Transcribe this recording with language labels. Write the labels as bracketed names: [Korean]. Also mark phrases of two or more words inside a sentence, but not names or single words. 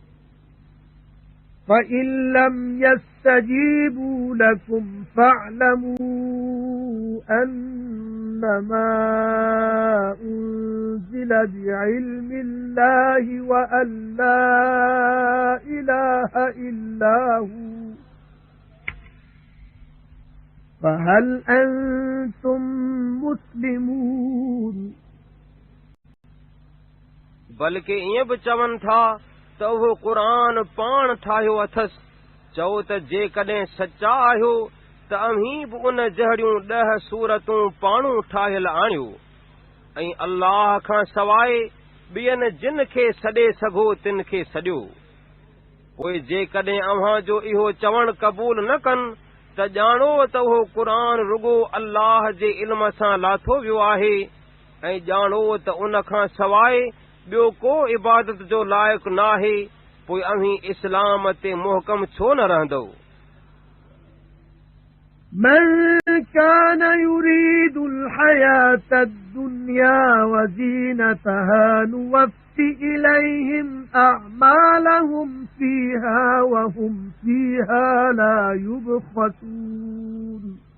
[Arabic] فَإِن لَّمْ يَسْتَجِيبُوا لَكُمْ فَاعْلَمُوا أَنَّمَا أُنزِلَ بِعِلْمِ اللَّهِ وَأَن لَّا إِلَٰهَ إِلَّا هُوَ فَهَلْ أَنتُم مُسْلِمُونَ [Sindhi] बल्कि ईअं बि चवनि था त त उहो क़ुरान पाण ठाहियो अथसि। चओ त जेकॾहिं सचा आहियो त अव्हीं बि उन जहिड़ियूं 10 सूरतूं पाणू ठाहियल आणियो ऐं अल्लाह खां सवाइ ॿियनि जिन खे सॾे सघो तिन खे सॾियो। पोइ जेकॾहिं अव्हां जो इहो चवणु क़बूल न कनि त ॼाणो त उहो क़ुरान रुगो अल्लाह जे इल्म सां लाथो वियो आहे ऐं ॼाणो त उन खां सवाइ ॿियो को इबादत जो लाइक़ु नाहे। पोइ अव्हीं इस्लाम ते मुहकम छो न रहंदो। [Arabic] من كان يريد الحياة الدنيا وزينتها نوف إليهم أعمالهم فيها وهم فيها لا يبخسون